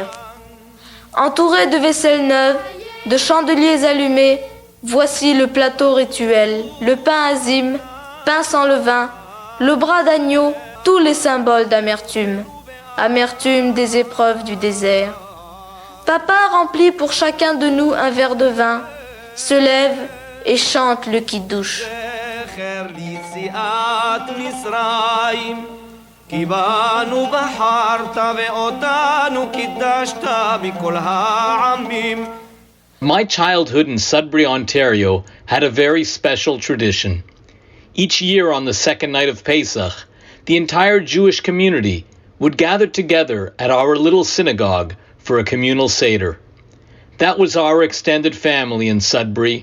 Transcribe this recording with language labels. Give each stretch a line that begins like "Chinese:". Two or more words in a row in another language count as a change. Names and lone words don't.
French: Entouré de vaisselle neuve, de chandeliers allumés, voici le plateau rituel, le pain azim, pain sans levain, le bras d'agneau, tous les symboles d'amertume. Amertume des épreuves du désert. Papa remplit pour chacun de nous un verre de vin, se lève et chante le kiddush.
Hebrew: כי בנו בחרת ואותנו קידשת מכל העמים
English: My childhood in Sudbury, Ontario had a very special tradition. Each year on the second night of Pesach, the entire Jewish community would gather together at our little synagogue for a communal Seder. That was our extended family in Sudbury.